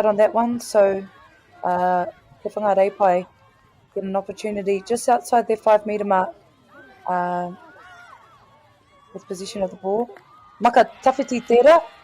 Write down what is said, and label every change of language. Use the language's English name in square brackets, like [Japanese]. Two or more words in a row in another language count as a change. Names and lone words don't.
[English] on that one, so te whangarei pai get an opportunity just outside their 5 metre mark with possession of the ball. [Māori] Maka tawhiti tērā.